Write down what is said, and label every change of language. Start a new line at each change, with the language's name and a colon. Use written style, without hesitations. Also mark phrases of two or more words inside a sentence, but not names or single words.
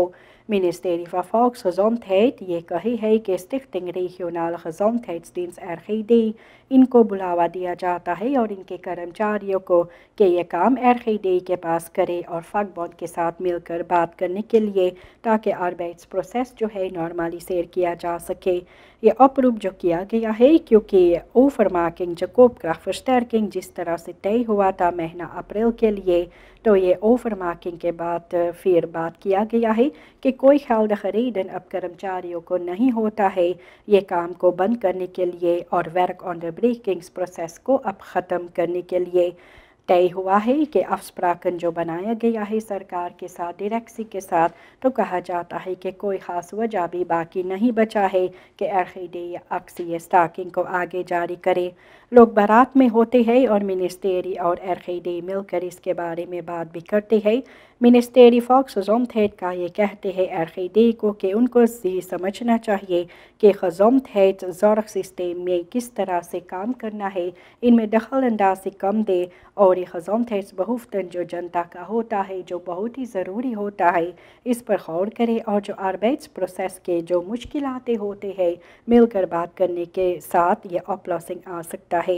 Caribbean Hindustani: Ministerie van Volksgezondheid ये कही है कि Stichting Regionale Gezondheidsdienst RGD इनको बुलावा दिया जाता है और इनके कर्मचारियों को कि ये काम RGD के पास करे और vakbond के साथ मिलकर बात करने के लिए ताकि arbeidsproces जो है नॉर्मलिसेर किया जा सके। ये oproep जो किया गया है क्योंकि overmaking जो koopkrachtversterking जिस तरह से तय हुआ था महीना अप्रैल के लिए, तो ये overmaking के बाद फिर बात किया गया है कि कोई
Dutch: geldige reden
Caribbean Hindustani: अब कर्मचारियों को नहीं होता है ये काम को बंद करने के लिए और werkonderbrekingsproces को अब ख़त्म करने के लिए। तय हुआ है कि afspraken जो बनाया गया है सरकार के साथ डायरेक्सी के साथ, तो कहा जाता है कि कोई ख़ास वजह भी बाकी नहीं बचा है कि RGD या
Dutch: actie staking
Caribbean Hindustani: को आगे जारी करे। लोग बारात में होते हैं और मिनिस्ट्री और RGD मिलकर इसके बारे में बात भी करते हैं। Ministerie Volksgezondheid का ये कहते हैं RGD को कि उनको ये समझना चाहिए कि gezondheidszorgsysteem में किस तरह से काम करना है, इनमें दखलअंदाज़ी कम दे और ये gezondheidsbehoeften जो जनता का होता है जो बहुत ही ज़रूरी होता है इस पर गौर करे और जो arbeidsproces के जो मुश्किलातें होते हैं मिलकर बात करने के साथ ये oplossing आ सकता है।